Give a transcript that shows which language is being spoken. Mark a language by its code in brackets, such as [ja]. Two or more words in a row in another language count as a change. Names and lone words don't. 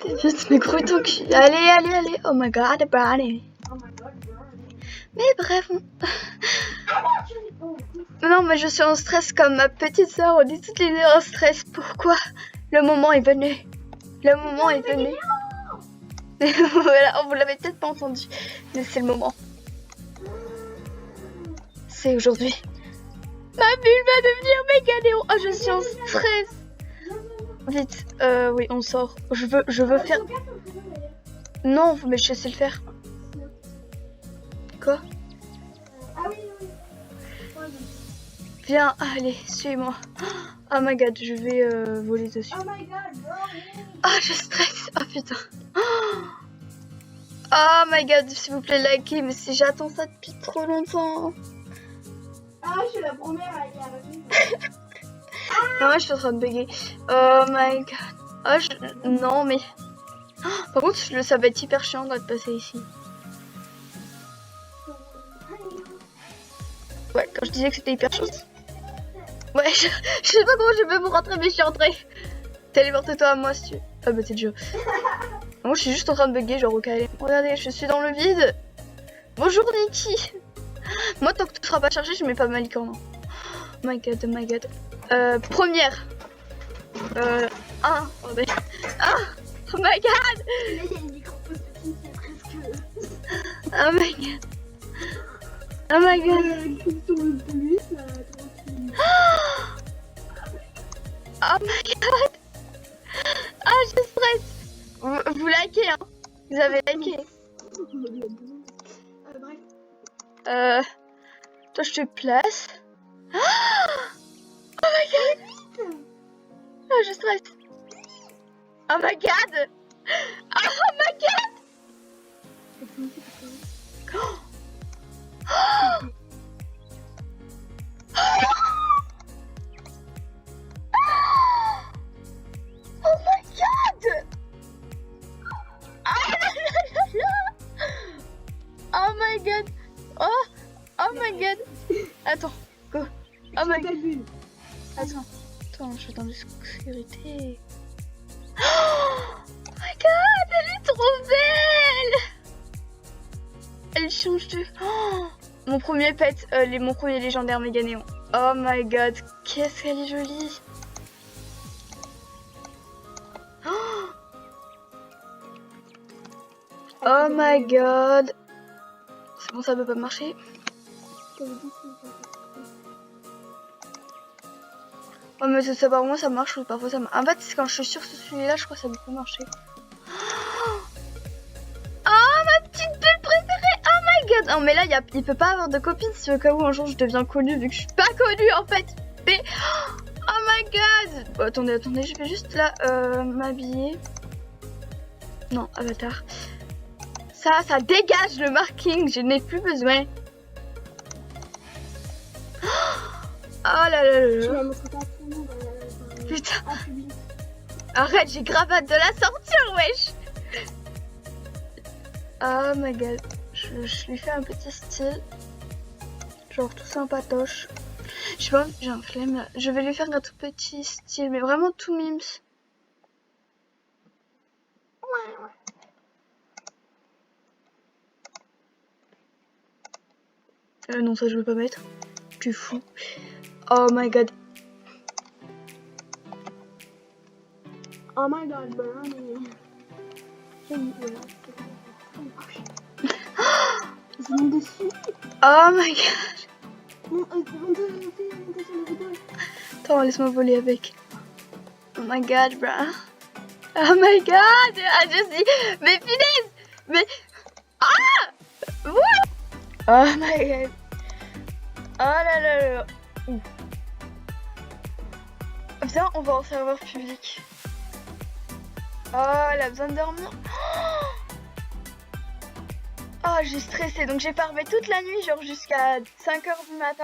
[fr] Vite, mais grouille ton cul. Allez, allez, allez. [en] Oh my god, [fr] allez. Mais bref. Non, mais je suis en stress comme ma petite soeur. On dit toutes les deux en stress. Pourquoi? Le moment est venu. Le moment est venu. Voilà, vous l'avez peut-être pas entendu. Mais c'est le moment. C'est aujourd'hui. Ma bulle va devenir méga néon. Oh, je suis en stress. Vite, oui, on sort. Je veux faire... Non, mais je sais le faire. Quoi? Viens, allez, suis-moi. [en] Oh my god, [fr] je vais voler dessus. Oh, je stresse. Oh putain. [en] Oh my god, [fr] s'il vous plaît, likez. Mais si j'attends ça depuis trop longtemps. Ah, je suis la première à y arriver. Non, moi, je suis en train de bugger. [en] Oh my god. [fr] Oh, non, mais... Par contre, ça va être hyper chiant de passer ici. Ouais, quand je disais que c'était hyper chiant. Ouais, je sais pas comment je vais vous rentrer, mais je suis rentrée. Téléporte-toi à moi si tu veux. Ah bah c'est le jeu. Moi, je suis juste en train de bugger, genre ok, allez. Regardez, je suis dans le vide. Bonjour Nikki. Moi, tant que tout sera pas chargé, je mets pas ma licorne. [en] Oh my god, oh my god. Première. Oh my god. Oh my god. [fr] Là, il y a une micro-pause-petite, c'est presque... [en] Oh my god. Oh my god. [fr] Sur le plus, tranquille. [en] Oh my god. [fr] Ah, je stresse. Vous likez, hein. Vous avez liké. Bref. Toi, je te place. [en] Oh my god. [fr] Oh, je stresse. [en] Oh my god. Oh my god. Oh. Oh my god. Oh my god. Oh my god. [fr] Attends, go. [en] Oh my god. [fr] Attends, je suis dans l'obscurité. [en] Oh my god, [fr] elle est trop belle. Elle change de... Oh, mon premier pet, mon premier légendaire méga néon. [en] Oh my god, [fr] qu'est-ce qu'elle est jolie. [en] Oh my god. [fr] C'est bon, ça peut pas marcher. Oh mais ça par moi ça marche ou parfois ça marche. En fait, quand je suis sûre que celui-là, je crois que ça peut pas marcher. Oh ma petite bulle préférée. [en] Oh my god. [fr] Non mais là, il peut pas avoir de copine si au cas où un jour je deviens connue vu que je suis pas connue en fait. Mais... [en] Oh my god. [fr] Bon, attendez, je vais juste là m'habiller. Non, avatar. Ça dégage le marking, je n'ai plus besoin. Oh là là là là. Putain. Arrête, j'ai grave hâte de la sortir, wesh. [en] Oh my god. [fr] Je lui fais un petit style. Genre tout sympatoche. Je sais pas, j'ai un flemme là. Je vais lui faire un tout petit style, mais vraiment tout mimes. Non, ça je veux pas mettre. Tu fous. [en] Oh my god. Oh my god, Bernie. [fr] Ils montent dessus. [en] Oh my god. [fr] Montez sur le vidéo. Attends, laisse-moi voler avec. [en] Oh my god, bruh. Oh my god. [fr] Ah, je suis... Mais punaise. Mais... [en] Ah. What? Oh my god. [fr] Oh là là là. Viens, on va en serveur public. Oh, elle a besoin de dormir. Oh, j'ai stressé. Donc j'ai farmé toute la nuit, genre jusqu'à 5h du matin.